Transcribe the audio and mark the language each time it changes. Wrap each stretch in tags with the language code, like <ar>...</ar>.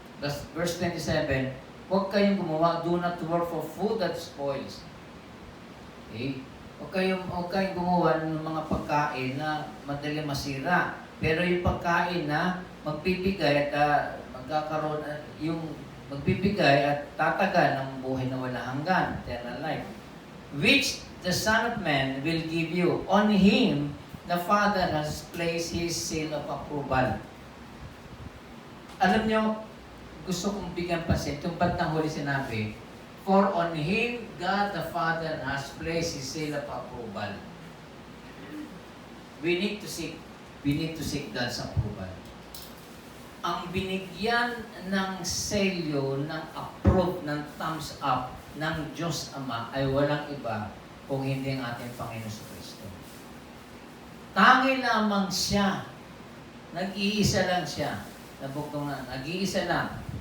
<en>Verse 27,</en> <tl>huwag kayong gumawa,</tl> <en>do not work for food that spoils. Okay?</en> <tl>Huwag kayong gumawa ng mga pagkain na madali masira. Pero yung pagkain na magbibigay at magkakaroon, yung magbibigay at tatagal ng buhay na wala hanggan,</tl> <en>eternal life, which the Son of Man will give you. On Him, the Father has placed His seal of approval.</en> <tl>Alam nyo, gusto kong bigyan pansin, itong bandang huli sinabi,</tl> <en>For on Him, God the Father has placed His seal of approval. We need to seek God's approval.</en> <tl>Ang binigyan ng selyo, ng approve, ng</tl> <en>thumbs up</en> <tl>ng Diyos Ama ay walang iba kung hindi ang ating Panginoon Kristo. Tangi lamang siya. Nag-iisa lang siya. Nabuktong na. Nag-iisa lang.</tl>